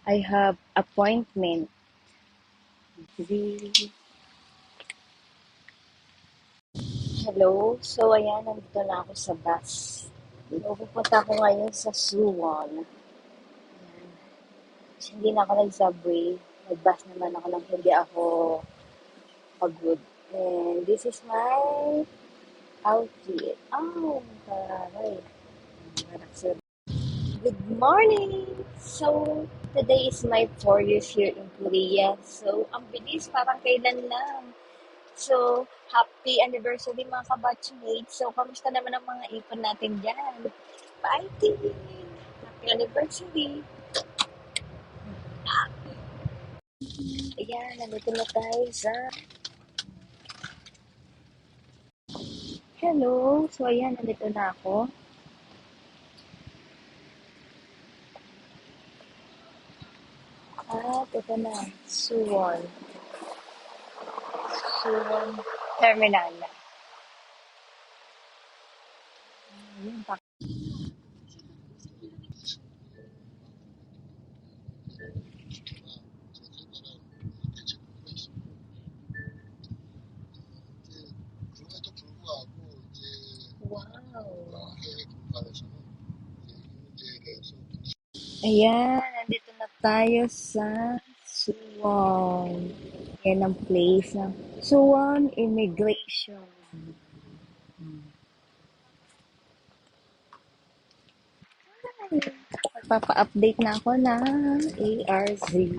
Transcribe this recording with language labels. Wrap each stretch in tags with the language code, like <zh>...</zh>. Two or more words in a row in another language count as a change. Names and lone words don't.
<en>I have appointment. Hello? So,</en> <tl>ayan, nandito na ako sa bus. So, pupunta ako ngayon sa Suwon. Ayan. Kasi hindi na ako nag-subway. Nag-bus naman ako nang hindi ako pagod.</tl> <en>And this is my outfit. Oh, taray. Good morning! So, today is my 4 years here in Korea. So,</en> <tl>ang bilis, parang kailan lang. So,</tl> <en>happy anniversary</en> <tl>mga kabatchmates. So, kamusta naman ang mga ipon natin dyan?</tl> <en>Fighting! Happy anniversary!</en> <tl>Ayan, nandito na tayo sa... Hello! So, ayan, nandito na ako. At ito na, Suwon. Suwon Terminal. Ayun,</tl> <ko>그럼에도 불구하고 이제 wow! 해외 공간에서는 이제 이 문제에 대해서</ko> <tl>Ayan, nandito na tayo sa Suwon. Yan ang place ng Suwon Immigration. Magpapa-update na ako ng ARZ.</tl>